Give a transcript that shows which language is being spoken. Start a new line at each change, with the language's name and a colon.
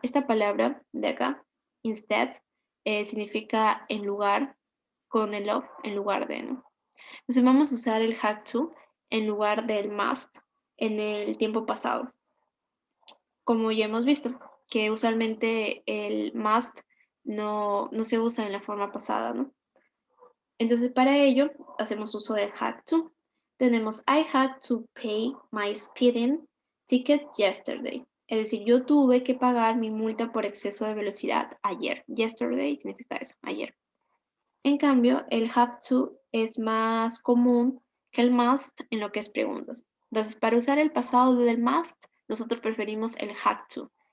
Spanish: Esta palabra de acá, instead, significa en lugar con el of, en lugar de, ¿no? Entonces vamos a usar el had to en lugar del must en el tiempo pasado. Como ya hemos visto, que usualmente el must no se usa en la forma pasada, ¿no? Entonces, para ello, hacemos uso del had to. Tenemos,
English: I had to pay my speeding ticket yesterday.
Spanish: Es decir, yo tuve que pagar mi multa por exceso de velocidad ayer. Yesterday significa eso, ayer. En cambio, el have to es más común que el must en lo que es preguntas. Entonces, para usar el pasado del must, nosotros preferimos el had to.